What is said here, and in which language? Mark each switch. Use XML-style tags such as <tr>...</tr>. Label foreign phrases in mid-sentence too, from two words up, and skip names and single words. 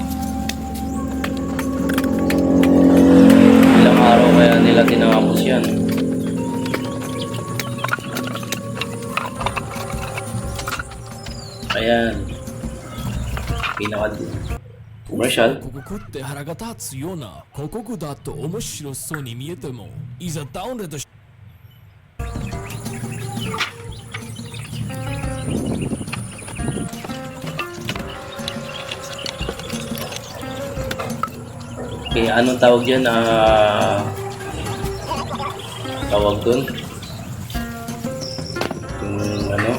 <tl>Ilang araw kaya nila tinapos yan. Ayan. Pinaka-commercial.</tl> <ja>ここって腹が立つような広告だと面白そうに見えてもいざダウンロードし</ja> <tl>Okay, anong tawag dyan? Tawag dun? Ano?</tl>